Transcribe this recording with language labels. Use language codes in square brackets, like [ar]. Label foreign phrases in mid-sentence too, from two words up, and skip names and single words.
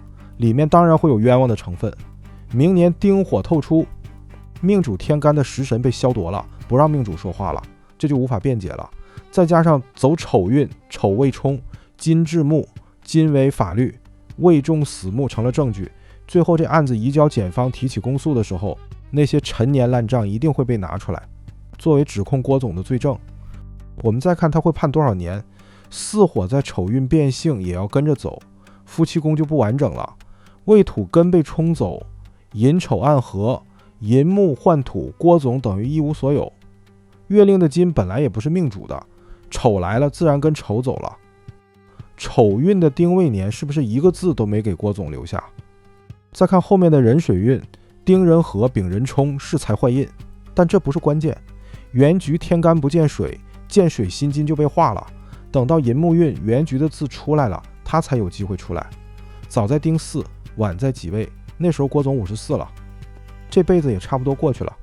[zh] 裡面當然會有冤枉的成分。明年丁火透出，命主天干的食神被削奪了，不讓命主說話了，這就無法辯解了。再加上走丑運，丑未沖，金至木，金為法律，未中死木成了證據。最後這案子移交檢方提起公訴的時候，那些陳年爛賬一定會被拿出來，作為指控郭總的罪證。我們再看他會判多少年。巳火在丑運變性也要跟着走，夫妻宮就不完整了。未土根被冲走，寅丑暗合，寅木换土，郭總等於一無所有。月令的金本來也不是命主的，丑来了自然跟丑走了。丑運的丁未年是不是一個字都沒給郭總留下？再看後面的壬水運，丁壬合，丙壬沖，是財壞印，但這不是關鍵。原局天干不見水，見水辛金就被化了。等到寅木運，原局的字出來了，他才有機會出來。早在丁巳，晚在己未，那時候郭總54了，這輩子也差不多過去了。